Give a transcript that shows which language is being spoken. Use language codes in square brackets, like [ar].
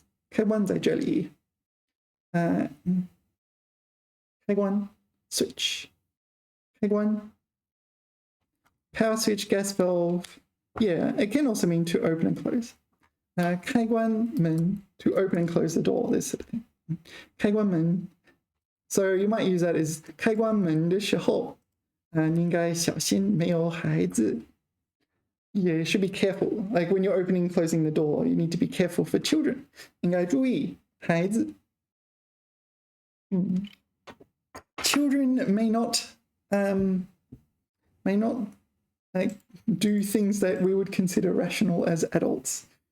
[zh] 开关在这里.开关 switch. [en] 开关 power switch, gas valve. Yeah, it can also mean to open and close. 开关门 to open and close the door, this sort of thing. [zh] 开关门. [en] So you might use that as [zh] 开关门的时候你应该小心没有孩子. [en] Yeah, you should be careful. Like when you're opening and closing the door, you need to be careful for children. [zh] 应该注意孩子. [en] Children may not like do things that we would consider rational as adults.